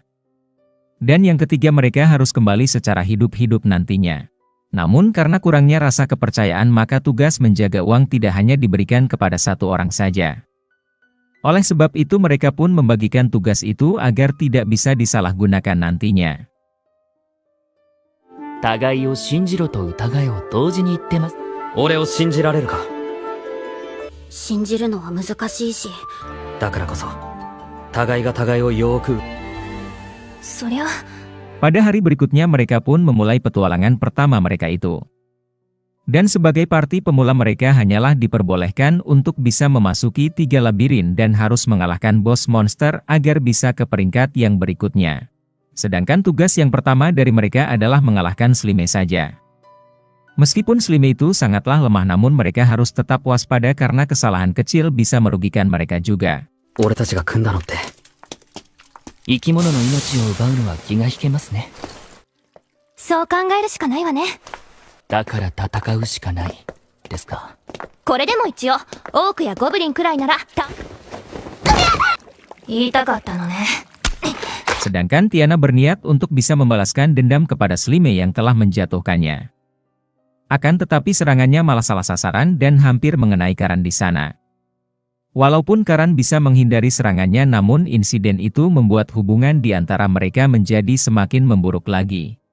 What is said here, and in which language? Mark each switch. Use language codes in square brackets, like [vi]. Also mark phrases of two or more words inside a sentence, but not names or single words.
[id] Dan yang ketiga, mereka harus kembali secara hidup-hidup nantinya. Namun karena kurangnya rasa kepercayaan, maka tugas menjaga uang tidak hanya diberikan kepada 1 orang saja. Oleh sebab itu mereka pun membagikan tugas itu agar tidak bisa disalahgunakan nantinya. [ja] 互いを信じろと疑いを同時に言ってます。俺を信じられるか。信じるのは難しいし、だからこそ、互いが互いをよーく。そりゃ、 [id] Pada hari berikutnya mereka pun memulai petualangan pertama mereka itu. Dan sebagai parti pemula mereka hanyalah diperbolehkan untuk bisa memasuki 3 labirin dan harus mengalahkan bos monster agar bisa ke peringkat yang berikutnya. Sedangkan tugas yang pertama dari mereka adalah mengalahkan Slime saja. Meskipun Slime itu sangatlah lemah namun mereka harus tetap waspada karena kesalahan kecil bisa merugikan mereka juga. [ja] 俺たちが組んだのって。生き物の命を奪うのは気が引けますね。そう考えるしかないわね。だから戦うしかない、ですか。これでも一応、オークやゴブリンくらいなら、言いたかったのね。 [id] Sedangkan Tiana berniat untuk bisa membalaskan dendam kepada Slime yang telah menjatuhkannya. Akan tetapi serangannya malah salah sasaran dan hampir mengenai Karan di sana. Walaupun Karan bisa menghindari serangannya namun insiden itu membuat hubungan di antara mereka menjadi semakin memburuk lagi.